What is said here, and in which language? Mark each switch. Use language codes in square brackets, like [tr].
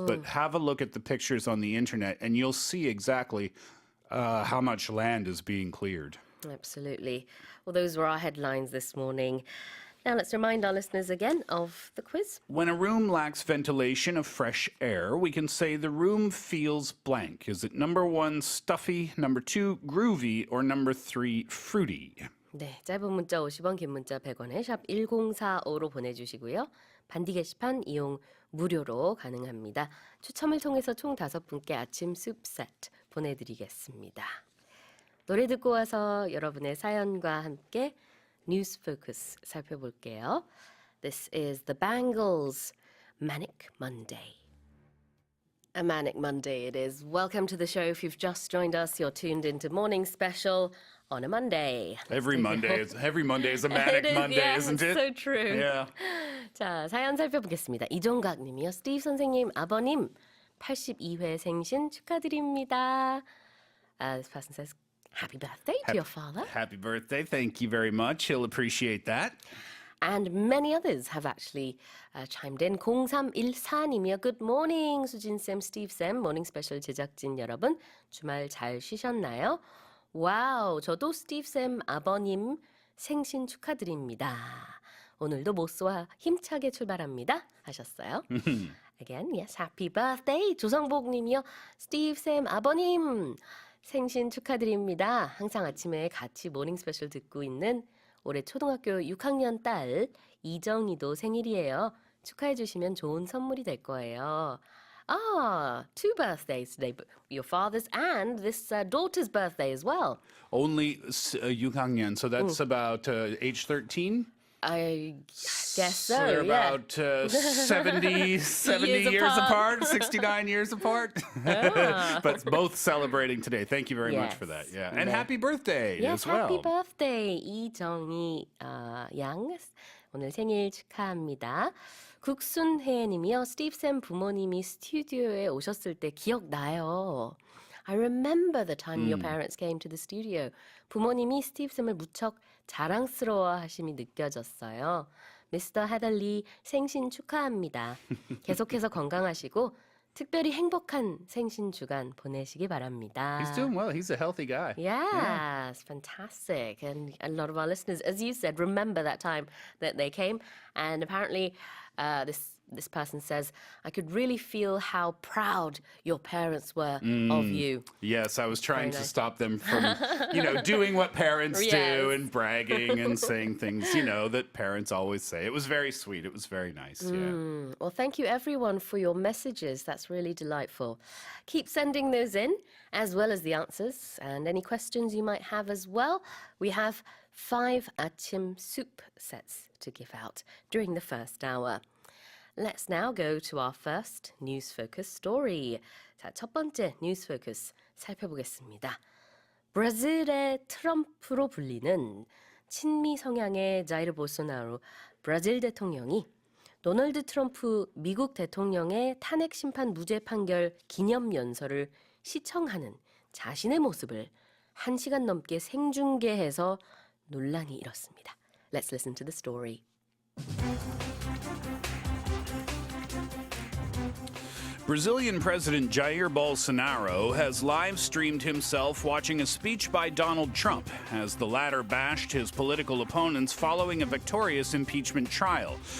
[en] But have a look at the pictures on the internet, and you'll see exactly how much land is being cleared. Absolutely. Well, those were our headlines this morning. Now let's remind our listeners again of the quiz. When a room lacks ventilation of fresh air, we can say the room feels blank. Is it number 1, stuffy, number 2, groovy, or number 3, fruity? [ko] 네, 짧은 문자 50원, 긴 문자 100원에 샵 1045로 보내주시고요. 반디 게시판 이용 무료로 가능합니다. 추첨을 통해서 총 5분께 아침 숲 세트 보내드리겠습니다. 노래 듣고 와서 여러분의 사연과 함께 뉴스 포커스 살펴볼게요. [en] This is the Bangles, Manic Monday. A Manic Monday it is. Welcome to the show. If you've just joined us, you're tuned into Morning Special on a Monday. Every Monday is a manic Monday, isn't it? So true. Yeah. [ko] 자, 사연 살펴보겠습니다. 이종각 님이요. 스티브 선생님, 아버님 82회 생신 축하드립니다. [en] This person says, Happy birthday to your father. Happy birthday. Thank you very much. He'll appreciate that. And many others have actually chimed in. [ko] 0314님이요. [en] Good morning, [ko] 수진쌤, 스티브쌤, 모닝스페셜 제작진 여러분. 주말 잘 쉬셨나요? 와우, 저도 스티브쌤 아버님 생신 축하드립니다. 오늘도 모스와 힘차게 출발합니다. 하셨어요. [en] Again, yes, happy birthday. [ko] 조성복님이요. 스티브쌤 아버님 생신 축하드립니다. 항상 아침에 같이 모닝 스페셜 듣고 있는 올해 초등학교 6학년 딸 이정희도 생일이에요. 축하해 주시면 좋은 선물이 될 거예요. [en] Two birthdays today, but your father's and this daughter's birthday as well. Only 6학년, so that's about age 13? I guess so, They're yeah. about 70 years apart, 69 years apart. But both celebrating today. Thank you very much for that. Yes. Yeah. And [ko] 네. [en] happy birthday Yes, as well. happy birthday [ko] 이정희 양 오늘 생일 축하합니다. 국순혜님이요. 스티브쌤 부모님이 스튜디오에 오셨을 때 기억나요. [en] I remember the time your parents came to the studio. [ko] 부모님이 스티브쌤을 무척 자랑스러워하심이 느껴졌어요. 미스터 하달리 생신 축하합니다. 계속해서 건강하시고 특별히 행복한 생신 주간 보내시기 바랍니다. [en] He's doing well. He's a healthy guy. Yes, fantastic. And a lot of our listeners, as you said, remember that time that they came. And apparently this person says, I could really feel how proud your parents were of you. Yes, I was trying to nice. stop them from, doing what parents do Yes. and bragging and saying things, that parents always say. It was very sweet. It was very nice. Yeah. Well, thank you everyone for your messages. That's really delightful. Keep sending those in, as well as the answers and any questions you might have as well. We have 5 아침 soup sets to give out during the first hour. Let's now go to our first News Focus story. [ko] 자, 첫 번째 News Focus 살펴보겠습니다. 브라질의 트럼프로 불리는 친미 성향의 자이르 볼소나로 브라질 대통령이 도널드 트럼프 미국 대통령의 탄핵 심판 무죄 판결 기념 연설을 시청하는 자신의 모습을 1시간 넘게 생중계해서 논란이 일었습니다. [en] Let's listen to the story. Brazilian President Jair Bolsonaro has live streamed himself watching a speech by Donald Trump as the latter bashed his political opponents following a victorious impeachment trial.